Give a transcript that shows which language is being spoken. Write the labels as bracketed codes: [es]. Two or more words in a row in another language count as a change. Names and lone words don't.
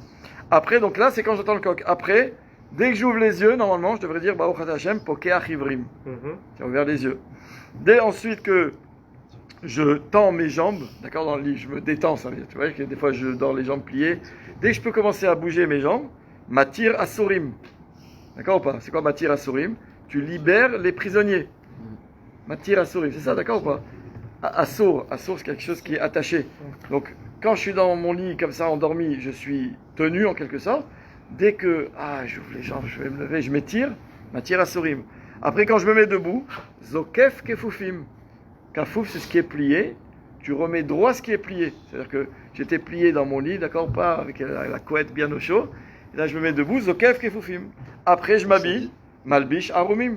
[fr] Après, donc là c'est quand j'entends le coq. Après, dès que j'ouvre les yeux, normalement je devrais dire [he] ברוך אתה השם פוקח עורים. [fr] J'ai ouvert les yeux. Dès ensuite que je tends mes jambes, d'accord, dans le lit, je me détends, ça veut dire, tu vois, que des fois je dors les jambes pliées. Dès que je peux commencer à bouger mes jambes, [he] מתיר אסורים. [fr] D'accord ou pas? C'est quoi [he] מתיר אסורים? [fr] Tu libères les prisonniers. [he] מתיר אסורים, [fr] c'est ça, d'accord ou pas? Assour, c'est quelque chose qui est attaché. Donc, quand je suis dans mon lit comme ça, endormi, je suis tenu en quelque sorte. Dès que, j'ouvre les jambes, je vais me lever, je m'étire, [he] מתיר אסורים. [fr] Après, quand je me mets debout, [he] זוקף כפופים. [fr] Kafouf, c'est ce qui est plié. Tu remets droit ce qui est plié. C'est-à-dire que j'étais plié dans mon lit, d'accord, pas avec la couette bien au chaud. Et là, je me mets debout, [he] זוקף כפופים. [fr] Après, je m'habille, [he] מלביש ערומים.